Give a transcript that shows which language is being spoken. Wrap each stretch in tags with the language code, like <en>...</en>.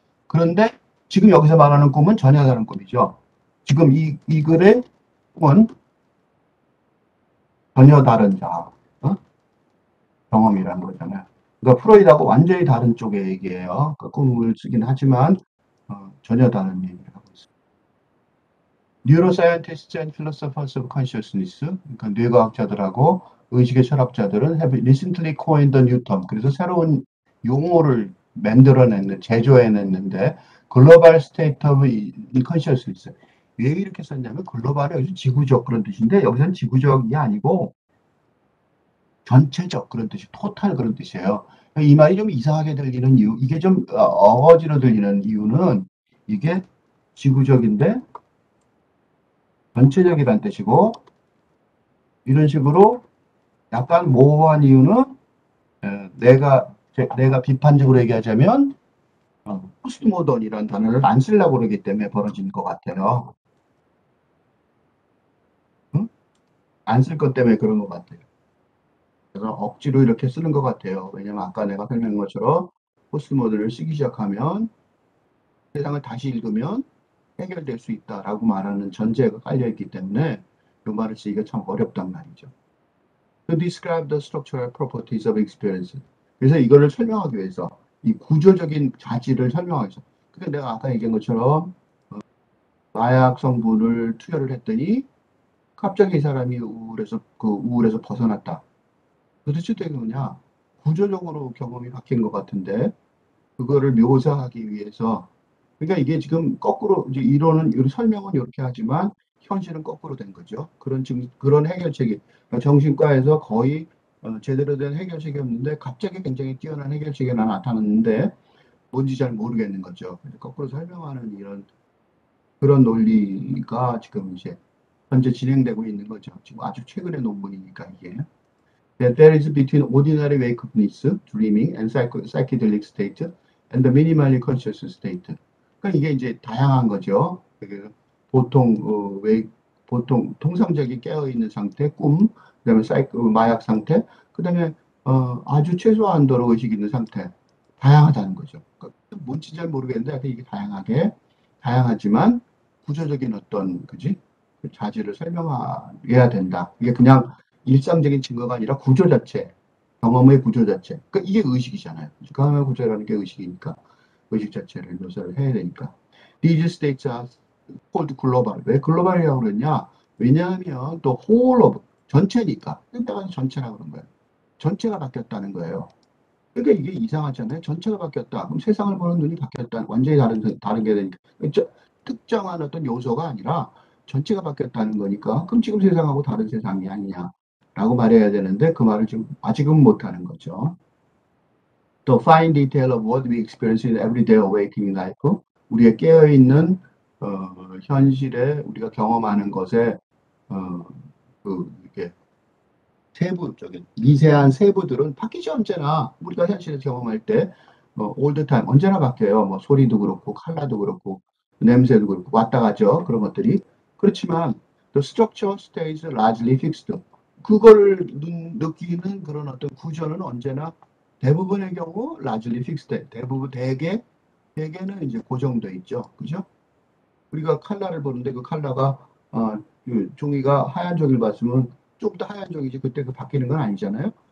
<ko>그런데 지금 여기서 말하는 꿈은 전혀 다른 꿈이죠. 지금 이 글의 꿈은 전혀 다른 자아 경험이라는 거잖아요. 그러니까 프로이드하고 완전히 다른 쪽의 얘기예요. 그러니까 꿈을 쓰긴 하지만 전혀 다른 얘기를 하고 있습니다.</ko> <en>Neuroscientists and philosophers of consciousness,</en> <ko>그러니까 뇌과학자들하고 의식의 철학자들은</ko> <en>have recently coined a new term.</en> <ko>그래서 새로운 용어를 제조해냈는데</ko> <en>global state of consciousness.</en> <ko>왜 이렇게 썼냐면 글로벌은 여기서 지구적 그런 뜻인데 여기서는 지구적이 아니고 전체적 그런 뜻이 토탈 그런 뜻이에요. 이 말이 좀 이상하게 들리는 이유, 이게 좀 어거지로 들리는 이유는 이게 지구적인데 전체적이란 뜻이고 이런 식으로 약간 모호한 이유는 내가 비판적으로 얘기하자면 포스트 모던이라는 단어를 안 쓰려고 그러기 때문에 벌어진 것 같아요. 응? 안 쓸 것 때문에 그런 것 같아요. 그래서 억지로 이렇게 쓰는 것 같아요. 왜냐면 아까 내가 설명한 것처럼 포스트 모던을 쓰기 시작하면 세상을 다시 읽으면 해결될 수 있다라고 말하는 전제가 깔려있기 때문에 이 말을 쓰기가 참 어렵단 말이죠.</ko> <en>To describe the structural properties of experience.</en> <ko>그래서 이거를 설명하기 위해서 이 구조적인 자질을 설명하기 위해서. 근데 내가 아까 얘기한 것처럼 마약 성분을 투여를 했더니 갑자기 이 사람이 우울에서 벗어났다. 도대체 되게 뭐냐? 구조적으로 경험이 바뀐 것 같은데 그거를 묘사하기 위해서 그러니까 이게 지금 거꾸로 이제 이론은 설명은 이렇게 하지만 현실은 거꾸로 된 거죠. 그런 해결책이 그러니까 정신과에서 거의 제대로 된 해결책이 없는데 갑자기 굉장히 뛰어난 해결책이 하나 나타났는데 뭔지 잘 모르겠는 거죠. 그래서 거꾸로 설명하는 이런 그런 논리가 지금 이제 현재 진행되고 있는 거죠. 지금 아주 최근의 논문이니까 이게.</ko> <en>That there is between ordinary wakefulness, dreaming, and psychedelic state, and the minimally conscious state.</en> <ko>그러니까 이게 이제 다양한 거죠. 보통 보통 통상적인 깨어 있는 상태, 꿈, 그다음에 마약 상태, 그다음에 아주 최소한도로 의식 있는 상태, 다양하다는 거죠. 그러니까 뭔지 잘 모르겠는데 이게 다양하지만 구조적인 어떤 그지 자질을 설명해야 된다. 이게 그냥 일상적인 증거가 아니라 구조 자체, 경험의 구조 자체. 그러니까 이게 의식이잖아요. 경험의 구조라는 게 의식이니까 의식 자체를 묘사를 해야 되니까.</ko> <en>These states are called global.</en> <ko>왜 글로벌이라고 그랬냐? 왜냐하면 또</ko> <en>whole of</en> <ko>전체니까. 내가 전체라고 그런 거예요. 전체가 바뀌었다는 거예요. 그러니까 이게 이상하잖아요. 전체가 바뀌었다. 그럼 세상을 보는 눈이 바뀌었다. 완전히 다른 게 되니까. 특정한 어떤 요소가 아니라 전체가 바뀌었다는 거니까 그럼 지금 세상하고 다른 세상이 아니냐라고 말해야 되는데 그 말을 지금 아직은 못하는 거죠.</ko> <en>The fine detail of what we experience in everyday awakening life.</en> <ko>우리의 깨어있는 현실에 우리가 경험하는 것에 이렇게 세부적인 미세한 세부들은 바뀌죠. 언제나 우리가 현실에서 경험할 때</ko> <en>all the time</en> <ko>언제나 바뀌어요. 뭐 소리도 그렇고 컬러도 그렇고 냄새도 그렇고 왔다 가죠. 그런 것들이. 그렇지만</ko> <en>the structure stays largely fixed.</en> <ko>그걸 느끼는 그런 어떤 구조는 언제나 대부분의 경우</ko> <en>largely fixed.</en> <ko>대부분 대개는 이제 고정돼 있죠. 그죠? 우리가 칼라를 보는데 그 칼라가 그 종이가 하얀 종이를 봤으면 좀 더 하얀 종이지 그때 그 바뀌는 건 아니잖아요.</ko>